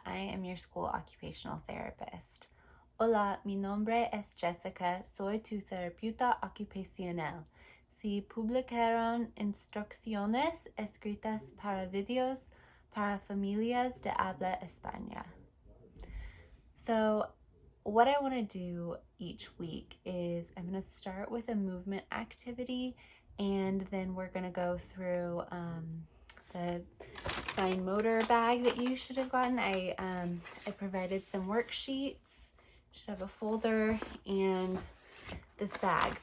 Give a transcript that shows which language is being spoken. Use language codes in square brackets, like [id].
[en] I am your school occupational therapist. [es] Hola, mi nombre es Jessica. Soy tu terapeuta ocupacional. Si publicaron instrucciones escritas para videos para familias de habla española. [en] So, what I want to do each week is I'm going to start with a movement activity, and then we're going to go through the fine motor bag that you should have gotten. I provided some worksheets. You should have a folder and this bag.